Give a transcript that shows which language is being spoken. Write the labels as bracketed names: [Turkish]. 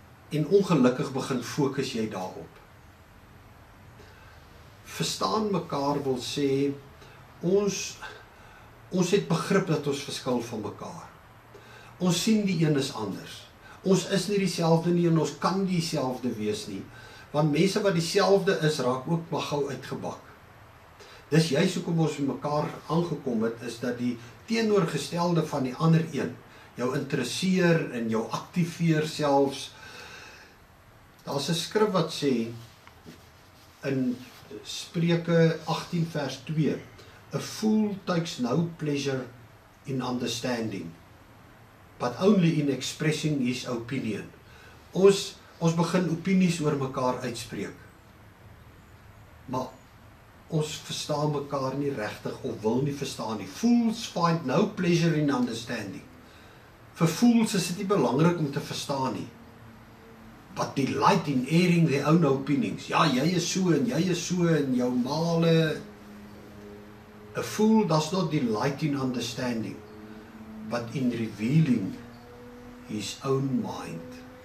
[Afrikaans] En ongelukkig begin fokus jy daarop. Verstaan mekaar wil sê, ons het begrip dat ons verskil van mekaar. Ons sien die een is anders. Ons is nie dieselfde nie en ons kan nie dieselfde wees nie. Want mense wat dieselfde is, raak ook maar gou uitgebak. Dis juist hoekom ons met mekaar aangekom het, is dat die teenoorgestelde van die ander een jou interesseer en jou aktiveer selfs. Daar's 'n skrif wat sê in Spreuke 18 vers 2, [English] a fool takes no pleasure in understanding, but only in expressing his opinion. [Afrikaans] Ons begin opinies oor mekaar uitspreek. Maar ons verstaan mekaar nie regtig of wil nie verstaan nie. [English] Fools find no pleasure in understanding. [Afrikaans] Vir fools is dit nie belangrik om te verstaan nie. [English] But delight in airing their own opinions. [Afrikaans] Ja, jy is so en jy is so en jou male. [English] A fool does not delight in understanding, but in revealing his own mind.